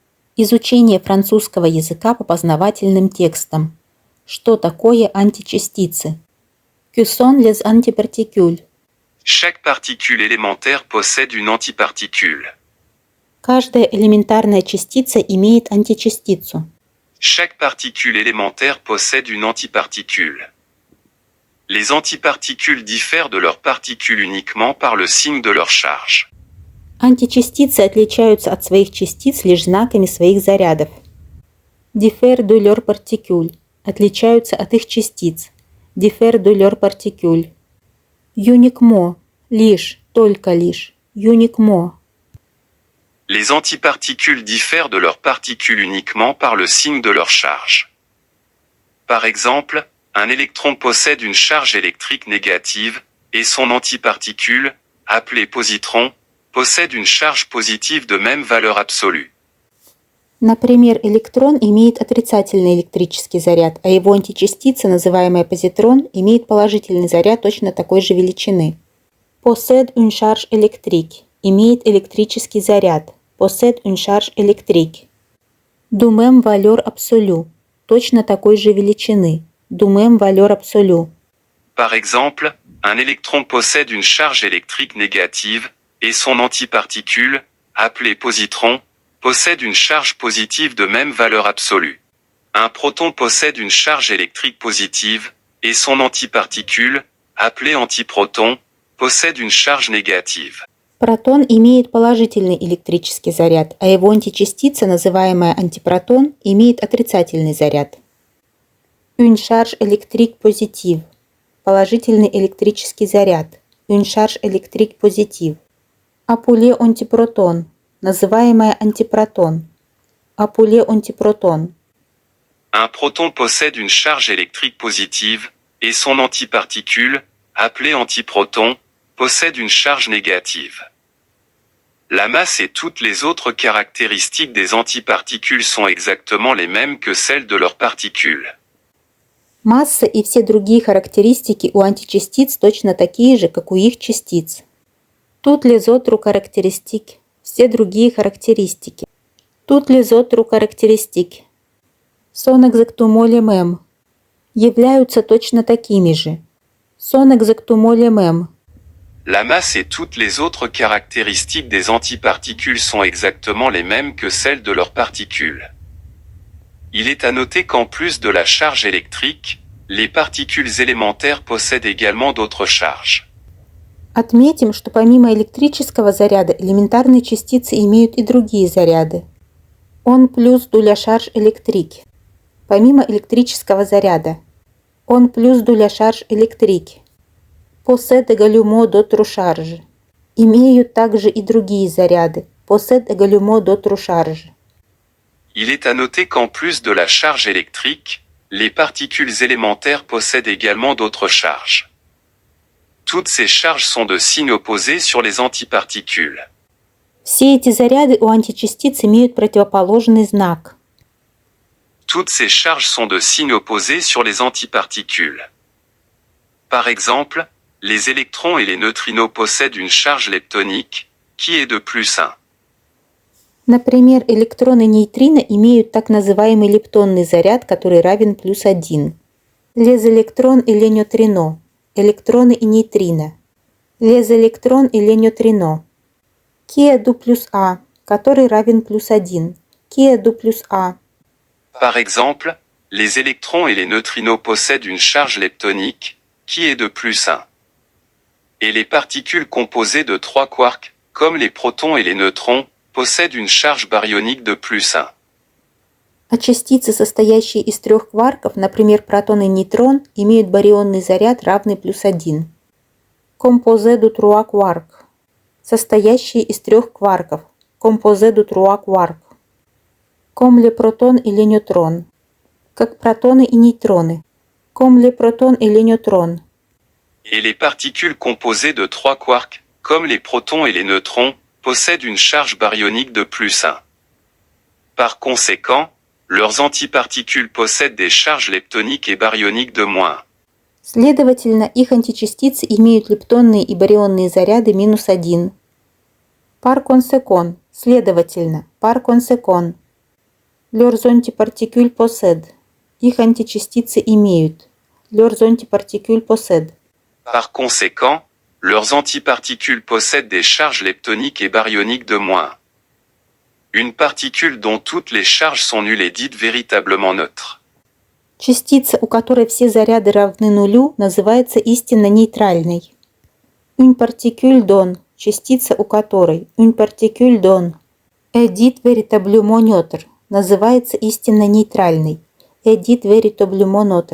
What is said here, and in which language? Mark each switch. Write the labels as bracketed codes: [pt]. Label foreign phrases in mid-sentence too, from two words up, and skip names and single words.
[ru] Изучение французского языка по познавательным текстам. Что такое античастицы? [fr] Que sont les antiparticules? Chaque particule élémentaire possède une antiparticule. [ru] Каждая элементарная частица имеет античастицу. [fr] Chaque particule élémentaire possède une antiparticule. Les antiparticules diffèrent de leurs particules uniquement par le signe de leur charge. [ru] Античастицы отличаются от своих частиц лишь знаками своих зарядов. [fr] Diffèrent de leurs particules – [ru] отличаются от их частиц. [fr] Diffèrent de leurs particules. Uniquement – [ru] лишь, только лишь. [fr] Uniquement. Les antiparticules diffèrent de leurs particules uniquement par le signe de leur charge. Par exemple, un électron possède une charge électrique négative, et son antiparticule, appelé positron, possède une charge positive de même valeur absolue. [ru] Например, электрон имеет отрицательный электрический заряд, а его античастица, называемая позитрон, имеет положительный заряд точно такой же величины. [fr] Possède une charge électrique – [ru] имеет электрический заряд. [fr] Possède une charge électrique. Du même valeur absolue – [ru] точно такой же величины. [fr] Du même valeur absolue. Par exemple, un électron possède une charge électrique négative, et son antiparticule, appelé positron, possède une charge positive de même valeur absolue. Un proton possède une charge électrique positive, et son antiparticule, appelé antiproton, possède une charge négative. [ru] Протон имеет положительный электрический заряд, а его античастица, называемая антипротон, имеет отрицательный заряд. [fr] Une charge électrique positive – [ru] положительный электрический заряд. [fr] Une charge électrique positive. Appelé antiproton – [ru] называемая антипротон. [fr] Appelé antiproton. Un proton possède une charge électrique positive, et son antiparticule, appelé antiproton, possède une charge négative. La masse et toutes les autres caractéristiques des antiparticules sont exactement les mêmes que celles de leurs particules. [ru] Масса и все другие характеристики у античастиц точно такие же, как у их частиц. [fr] Toutes les autres caractéristiques – [ru] все другие характеристики. [fr] Toutes les autres caractéristiques sont exactement les mêmes – [ru] являются точно такими же. [fr] Sont exactement les mêmes. La masse et toutes les autres caractéristiques des antiparticules sont exactement les mêmes que celles de leurs particules. Il est à noter qu'en plus de la charge électrique, les particules élémentaires possèdent également d'autres charges. [ru] Отметим, что помимо электрического заряда элементарные частицы имеют и другие заряды. [fr] En plus de la charge électrique. [ru] Помимо электрического заряда. [fr] En plus de la charge électrique. Possède également d'autres charges. [ru] Имеют также и другие заряды. [fr] Possède également d'autres charges. Il est à noter qu'en plus de la charge électrique, les particules élémentaires possèdent également d'autres charges. Toutes ces charges sont de signes opposés sur les antiparticules. [ru] Все эти заряды у античастиц имеют противоположный знак. [fr] Toutes ces charges sont de signes opposés sur les antiparticules. Par exemple, les électrons et les neutrinos possèdent une charge leptonique, qui est de plus 1. [ru] Например, электроны нейтрино имеют так называемый лептонный заряд, который равен плюс 1. [fr] Les électrons et les neutrinos. [ru] Электроны и нейтрино. [fr] Les électrons et les neutrinos. Qui est du plus A, [ru] который равен плюс 1. [fr] Qui est du plus A. Par exemple, les électrons et les neutrinos possèdent une charge leptonique, qui est de plus 1. Et les particules composées de 3 quarks, comme les protons et les neutrons, possèdent une charge baryonique de plus 1. [ru] А частицы, состоящие из 3 кварков, например, протон и нейтрон, имеют барионный заряд, равный плюс 1. [fr] Composé de 3 quarks. [ru] Состоящие из 3 кварков. [fr] Composé de 3 quarks. Comme les protons et les neutrons. [ru] Как протоны и нейтроны. [fr] Comme les protons et les neutrons. Et les particules composées de 3 quarks, comme les protons et les neutrons, possèdent une charge baryonique de plus 1. Par conséquent, leurs antiparticules possèdent des charges leptoniques et baryoniques de moins 1. [ru] Следовательно, их античастицы имеют лептонные и барионные заряды минус 1. [fr] Par conséquent, следовательно, par conséquent. Leurs antiparticules possèdent. [ru] Их античастицы имеют. [fr] Leurs antiparticules possèdent. Par conséquent, leurs antiparticules possèdent des charges leptoniques et baryoniques de moins 1. Une particule dont toutes les charges sont nulles est dite véritablement neutre. [ru] Частица, у которой все заряды равны нулю, называется истинно нейтральной. [fr] Une particule dont, [ru] частица, у которой, [fr] une particule dont, est dite véritablement neutre, [ru] называется истинно нейтральной. [fr] Est dite véritablement neutre.